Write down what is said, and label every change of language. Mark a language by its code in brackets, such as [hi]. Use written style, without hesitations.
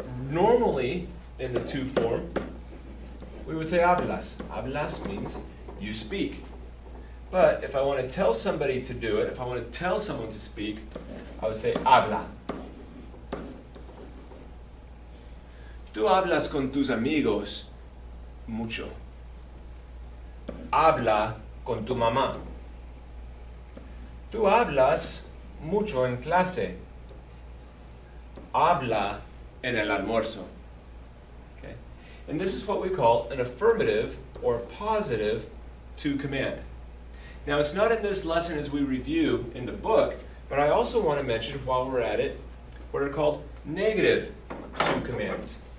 [en] Normally, in the to form, we would say hablas. Hablas means you speak. But if I want to tell somebody to do it, if I want to tell someone to speak, I would say habla. [es] Tú hablas con tus amigos mucho. Habla con tu mamá. Tú hablas mucho en clase. Habla en el almuerzo. Okay? [en] And this is what we call an affirmative or positive to command. Now it's not in this lesson as we review in the book, but I also want to mention while we're at it what are called negative to commands.